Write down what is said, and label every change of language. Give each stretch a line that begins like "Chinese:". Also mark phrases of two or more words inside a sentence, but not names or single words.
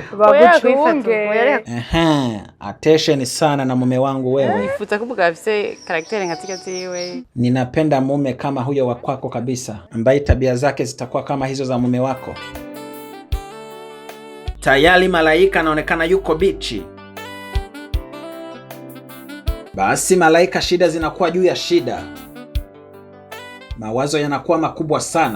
Swahili: Baguchunge. Attention sana na mume wangu wewe. Nifuza kumugabo
Rundi: afise karaktere
Swahili: nkatika ziwe. Ninapenda mume kama huyo wa kwako kabisa, ambaye tabia zake zitakuwa kama hizo za mume wako. Tayari malaika anaonekana yuko bichi. Basi malaika, shida zinakuwa juu ya shida. Mawazo yanakuwa makubwa sana.